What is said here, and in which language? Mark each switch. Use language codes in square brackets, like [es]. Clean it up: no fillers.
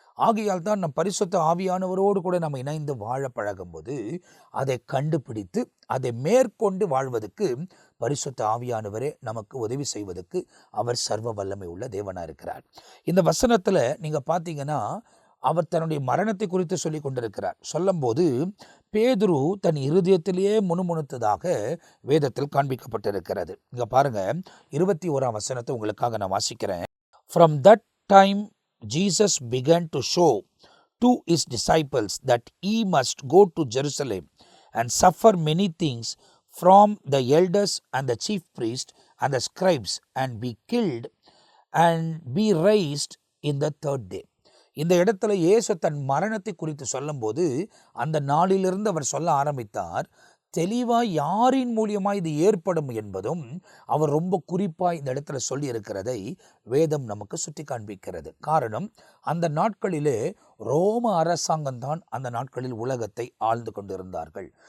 [ta] ஆகையால் தான் நம் பரிசுத்த ஆவியானவரோடு கூட நம்ம இணைந்து வாழ பழகும்போது அதை கண்டுபிடித்து அதை மேற்கொண்டு வாழ்வதற்கு பரிசுத்த ஆவியானவரே நமக்கு உதவி செய்வதற்கு அவர் சர்வ வல்லமை உள்ள தேவனாக இருக்கிறார். இந்த வசனத்தில் நீங்கள் பார்த்தீங்கன்னா அவர் தன்னுடைய மரணத்தை குறித்து சொல்லி கொண்டிருக்கிறார். சொல்லும்போது பேதுரு தன் இருதயத்திலேயே முணுமுணுத்ததாக வேதத்தில் காண்பிக்கப்பட்டிருக்கிறது. இங்கே பாருங்க, 21ஆம் வசனத்தை உங்களுக்காக நான் வாசிக்கிறேன். [en] From that time Jesus began to show to his disciples that he must go to Jerusalem and suffer many things from the elders and the chief priests and the scribes and be killed and be raised in the third day. [ta] இந்த இடத்துல இயேசு தன் மரணத்தை குறித்து சொல்லும்போது அந்த நாளிலிருந்து அவர் சொல்ல ஆரம்பித்தார். தெளிவாக யாரின் மூலியமாக இது ஏற்படும் என்பதும் அவர் ரொம்ப குறிப்பாக இந்த இடத்துல சொல்லி இருக்கிறதை வேதம் நமக்கு சுட்டி காண்பிக்கிறது. காரணம், அந்த நாட்களிலே ரோம அரசாங்கம்தான் அந்த நாட்களில் உலகத்தை ஆழ்ந்து கொண்டிருந்தார்கள்.